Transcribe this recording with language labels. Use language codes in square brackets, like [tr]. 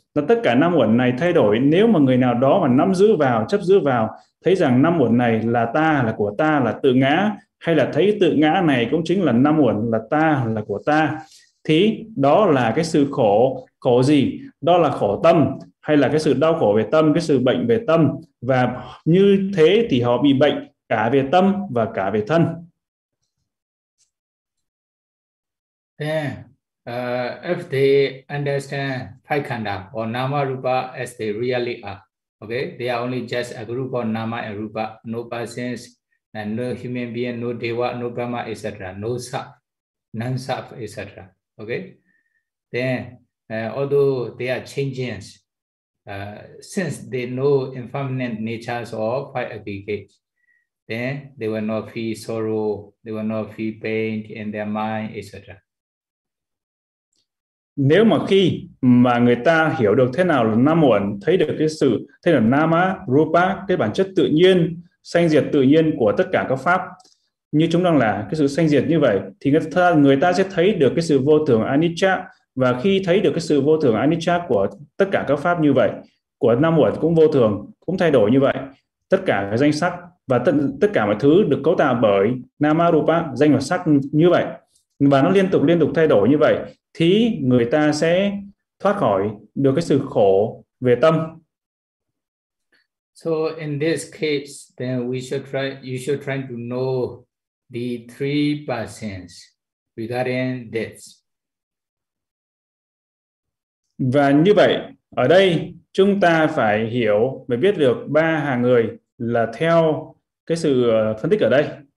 [vi] Là tất cả năm uẩn này thay đổi. Nếu mà người nào đó mà nắm giữ vào, chấp giữ vào, thấy rằng năm uẩn này là ta, là của ta, là tự ngã, hay là thấy tự ngã này cũng chính là năm uẩn, là ta, là của ta, thì đó là cái sự khổ. Khổ gì? Đó là khổ tâm, hay là cái sự đau khổ về tâm, cái sự bệnh về tâm. Và như thế thì họ bị bệnh cả về tâm và cả về thân. [en] Then, if they understand Paikanda or Nama Rupa as they really are, okay, they are only just a group of Nama and Rupa, no persons, and no human being, no Deva, no Brahma, etc., no Sap, non Sap, etc., okay, then although they are changing, since they know impermanent natures of five aggregates, then they will not feel sorrow, they will not feel pain in their mind, etc. [vi] Nếu mà khi mà người ta hiểu được thế nào là nam uẩn, thấy được cái sự, thế là nama, rupa, cái bản chất tự nhiên, sanh diệt tự nhiên của tất cả các pháp, như chúng đang là cái sự sanh diệt như vậy, thì người ta sẽ thấy được cái sự vô thường anicca. Và khi thấy được cái sự vô thường anicca của tất cả các pháp như vậy, của nam uẩn cũng vô thường, cũng thay đổi như vậy, tất cả cái danh sắc và tất cả mọi thứ được cấu tạo bởi nama, rupa, danh và sắc như vậy, và nó liên tục thay đổi như vậy, thì người ta sẽ thoát khỏi được cái sự khổ về tâm. [en] So in this case, then you should try to know the three persons regarding this. [vi] Và như vậy, ở đây chúng ta phải hiểu và biết được ba hàng người là theo cái sự phân tích ở đây.